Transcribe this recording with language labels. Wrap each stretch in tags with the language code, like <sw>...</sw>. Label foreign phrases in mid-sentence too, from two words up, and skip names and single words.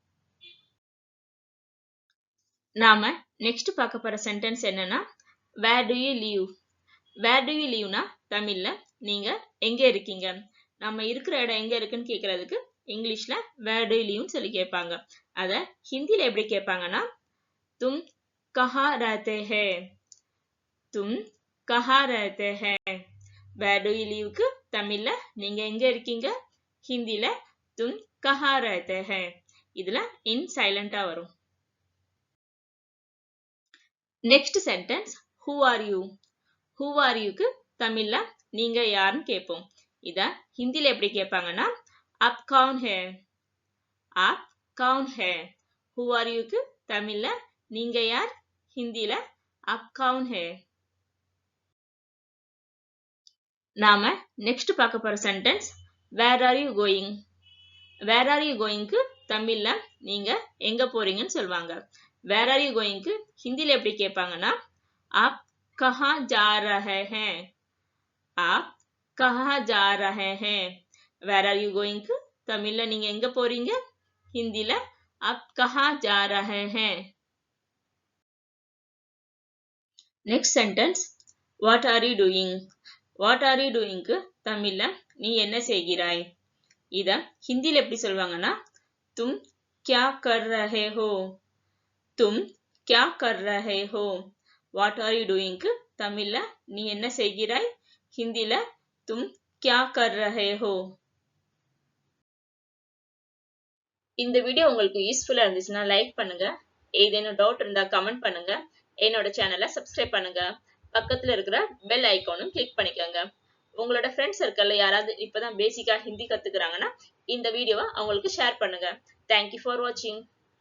<ta>நாம next பார்க்க போற sentence என்னன்னா</ta> <en>Where do you live? Where do you live</en> <ta>னா தமிழ்ல நீங்க எங்க இருக்கீங்க? நம்ம இருக்கிற இடம் எங்க இருக்குன்னு கேக்குறதுக்கு இங்கிலீஷ்ல</ta> <en>Where do you live</en> <ta>ன்னு சொல்லி கேட்பாங்க. அத ஹிந்தில எப்படி கேட்பாங்கன்னா</ta> <hi>तुम कहाँ रहते हैं? तुम कहाँ रहते हैं?</hi> <en>Where do you live</en> <ta>க்கு தமிழ்ல நீங்க எங்க இருக்கீங்க? ஹிந்தில</ta> <hi>तुम कहाँ रहते हैं?</hi> <ta>இதுல</ta> <en>in silent</en> <ta>வரும்.</ta> <en>Next sentence Who are you? Who are you</en> <ta>க்கு தமிழ்ல நீங்க யாருன்னு கேட்போம். இத ஹிந்தில எப்படி கேட்பாங்கன்னா</ta> <hi>आप कौन है? आप कौन है?</hi> <en>Who are you</en> <ta>க்கு தமிழ்ல நீங்க யார், ஹிந்தில</ta> <hi>आप कौन है?</hi> <ta>நாம next பார்க்க போற sentence</ta> <en>Where are you going? Where are you going</en> <ta>க்கு தமிழ்ல நீங்க எங்க போறீங்கன்னு சொல்வாங்க.</ta> <en>Where are you going</en> <ta>க்கு ஹிந்தில எப்படி கேட்பாங்கன்னா</ta> <hi>आप कहाँ जा रहे हैं? आप कहाँ जा रहे हैं?</hi> <en>Where are you going</en> <ta>க்கு தமிழ்ல நீங்க எங்க போறீங்க, ஹிந்தில</ta> <hi>आप कहाँ जा रहे हैं?</hi> <en>Next sentence What are you doing? What are you doing</en> <ta>க்கு தமிழ்ல நீ என்ன செய்கிறாய்? இத ஹிந்தில எப்படி சொல்வாங்கன்னா</ta> <hi>तुम क्या कर रहे हो? तुम क्या कर रहे हो?</hi> <en>What are you doing</en> <ta>க்கு தமிழ்ல நீ என்ன செய்கிறாய், ஹிந்தில</ta> <hi>तुम क्या कर रहे हो?</hi> <ta>இந்த வீடியோ உங்களுக்கு யூஸ்ஃபுல்லா இருந்துச்சுன்னா லைக் பண்ணுங்க. ஏதேனும் டவுட் இருந்தா கமெண்ட் பண்ணுங்க. என்னோட சேனலை சப்ஸ்கிரைப் பண்ணுங்க. பக்கத்துல இருக்கிற பெல் ஐகானும் கிளிக் பண்ணிக்கோங்க. உங்களோட</ta> <en>friends circle</en> <ta>யாராவது இப்பதான் பேசிக்கா ஹிந்தி கத்துக்கிறாங்கன்னா இந்த வீடியோவை அவங்களுக்கு ஷேர் பண்ணுங்க.</ta> <en>Thank you for watching.</en>